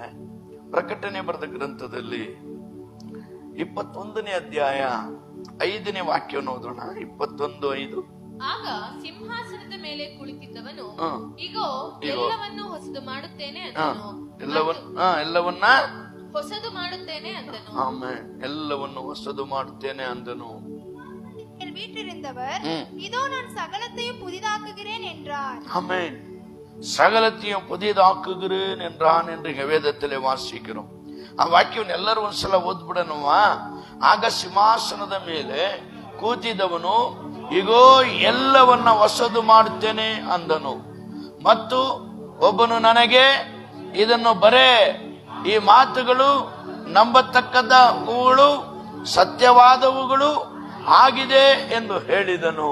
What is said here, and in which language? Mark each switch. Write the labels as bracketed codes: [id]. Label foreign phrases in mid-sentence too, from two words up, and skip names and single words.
[kn] ಪ್ರಕಟಣೆ ಬರೆದ ಗ್ರಂಥದಲ್ಲಿ 21ನೇ ಅಧ್ಯಾಯ 5ನೇ ವಾಕ್ಯವನ್ನು ಓದೋಣ. 21:5. ಆಗ ಸಿಂಹಾಸನದ ಮೇಲೆ ಕುಳಿತಿದ್ದವನು, ಇಗೋ ಎಲ್ಲವನ್ನೂ ಹೊಸದು ಮಾಡುತ್ತೇನೆ ಅಂದನು. ಎಲ್ಲವನ್ನ ಹೊಸದು ಮಾಡುತ್ತೇನೆ ಅಂದನು. ಆಮೆನ್. ಎಲ್ಲವನ್ನು ಹೊಸದು ಮಾಡುತ್ತೇನೆ ಅಂದನು. [ta] வீற்றிருந்தவர் இதோ நான் சகலத்தையும் புதிதாக்குகிறேன் என்றார். ஆமென். சகலத்தையும் புதிதாக்குகிறேன் என்றான் என்று வேதத்திலே வாசிக்கிறோம். [kn] ಆ ವಾಕ್ಯವನ್ನು ಎಲ್ಲರೂ ಒಂದ್ಸಲ ಓದ್ಬಿಡೋಣವಾ? ಆಗ ಸಿಂಹಾಸನದ ಮೇಲೆ ಕೂತಿದವನು, ಇಗೋ ಎಲ್ಲವನ್ನ ಹೊಸದು ಮಾಡುತ್ತೇನೆ ಅಂದನು. ಮತ್ತು ಒಬ್ಬನು ನನಗೆ, ಇದನ್ನು ಬರೇ, ಈ ಮಾತುಗಳು ನಂಬತಕ್ಕದವುಗಳು ಸತ್ಯವಾದವುಗಳು ಆಗಿದೆ ಎಂದು ಹೇಳಿದನು.